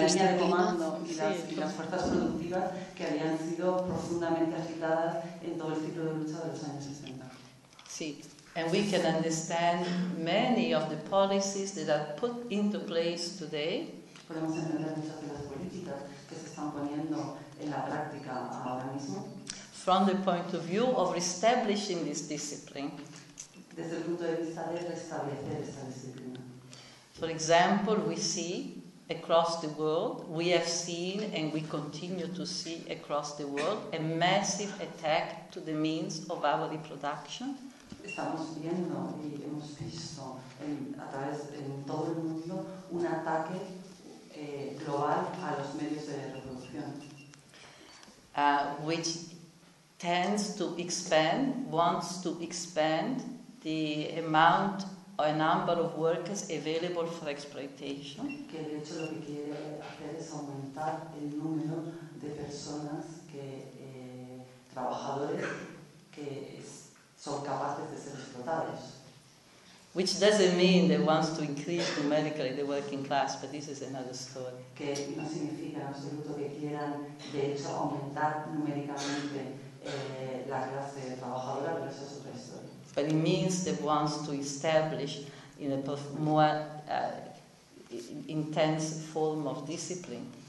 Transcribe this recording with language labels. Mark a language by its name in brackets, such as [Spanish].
[Spanish] línea de comando y las fuerzas productivas que habían sido profundamente agitadas en todo el ciclo de lucha de los años 60. [English] And we can understand many of the policies that are put into place today. [Spanish] Podemos entender muchas de las políticas que se están poniendo en la práctica ahora mismo. [English] From the point of view of reestablishing this discipline. [Spanish] Desde el punto de vista de restablecer esta disciplina. [English] For example, we see across the world, we have seen and we continue to see across the world a massive attack to the means of our reproduction. [Spanish] Estamos viendo y hemos visto a través de todo el mundo un ataque global a los medios de reproducción. [English] Which tends to expand, wants to expand the amount or a number of workers available for exploitation. [Spanish] Que de hecho lo que quiere hacer es aumentar el número de personas que trabajadores que son capaces de ser explotados. [English] Which doesn't mean that wants to increase numerically the working class, but this is another story. [Spanish] Que no significa en absoluto que quieran de hecho aumentar numéricamente la clase trabajadora, pero eso es otra historia. [English] But it means that wants to establish in a more intense form of discipline.